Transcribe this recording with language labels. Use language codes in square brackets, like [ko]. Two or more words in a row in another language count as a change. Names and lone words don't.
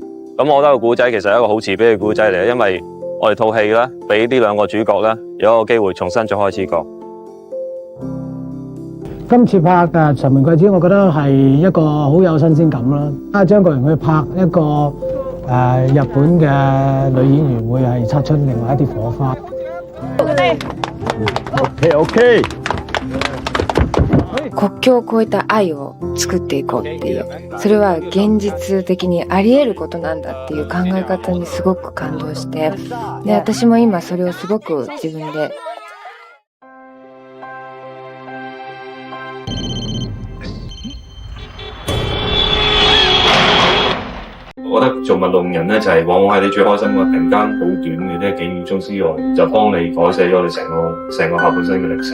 [yue] 咁我覺得個古仔其實係一個好慈悲嘅古仔嚟，因為我哋套戲咧俾呢兩個主角咧有一個機會重新再開始過。今次拍《長門貴子》，我覺得係一個好有新鮮感啦。張國榮去拍一個日本嘅女演員，會係擦出另外一啲火花。 OK。 [ja] 国境を越えた愛を作っていこうっていう、それは現実的にあり得ることなんだっていう考え方にすごく感動して、で私も今それをすごく自分で [yue] 我覺得做運動人咧，就係往往喺你最開心嘅突然間好短嘅呢幾秒鐘之外，就幫你改寫咗你成個下半生嘅歷史。